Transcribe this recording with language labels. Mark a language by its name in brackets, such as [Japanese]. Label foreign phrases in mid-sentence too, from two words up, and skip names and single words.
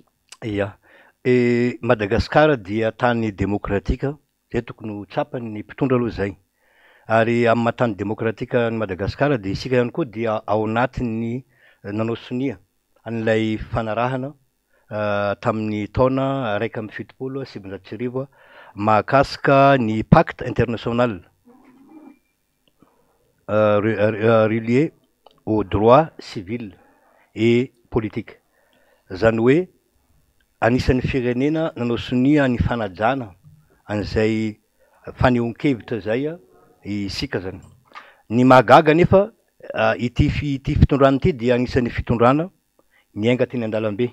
[Malagasy] Ia, Madagasikara dia tany demokratika zay tokony ho tsapany ny mpitondra aloha zay. Ary amin'ny mahatany demokratika ny Madagasikara dia isika ihany koa dia ao anatin'ny nanao sonia an'ilay fanarahana tamin'ny taona 1/7/20 mahakasika ny [French] pacte international relié aux droits civils et politiques. [Malagasy] Zany hoe anisan'ny firenena nanao sonia ny fanajana an'izay fanehoan-kevitra zay isika zany. Ny mahagaga nefa ity fitondrana ity dia anisan'ny fitondrana niainga teny an-dalambe.